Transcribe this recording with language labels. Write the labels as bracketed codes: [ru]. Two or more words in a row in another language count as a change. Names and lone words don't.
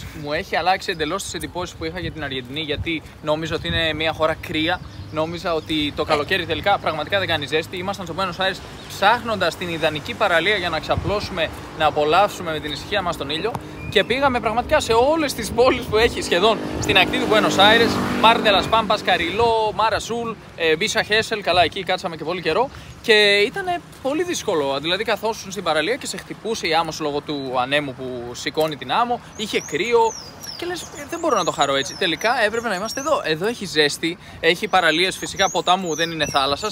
[el] Μου έχει αλλάξει εντελώς τις εντυπώσεις που είχα για την Αργεντινή, γιατί νόμιζα ότι είναι μια χώρα κρύα. Νόμιζα ότι το καλοκαίρι τελικά πραγματικά δεν κάνει ζέστη. Ήμασταν στο Buenos Aires ψάχνοντας την ιδανική παραλία για να ξαπλώσουμε, να απολαύσουμε με την ησυχία μας τον ήλιο. Και πήγαμε πραγματικά σε όλες τις πόλεις που έχει σχεδόν στην ακτή του Buenos Aires. Mar de las Pampas, Carriló, Mar Azul, Villa Gesell. Καλά, εκεί κάτσαμε και πολύ καιρό. Και ήταν πολύ δύσκολο. Δηλαδή, καθόσουν στην παραλία και σε χτυπούσε η άμμος λόγω του ανέμου που σηκώνει την άμμο. Είχε κρύο. Και λες, δεν μπορώ να το χαρώ έτσι. Τελικά έπρεπε να είμαστε εδώ. Εδώ έχει ζέστη, έχει παραλίες φυσικά ποτάμου, δεν είναι θάλασσας.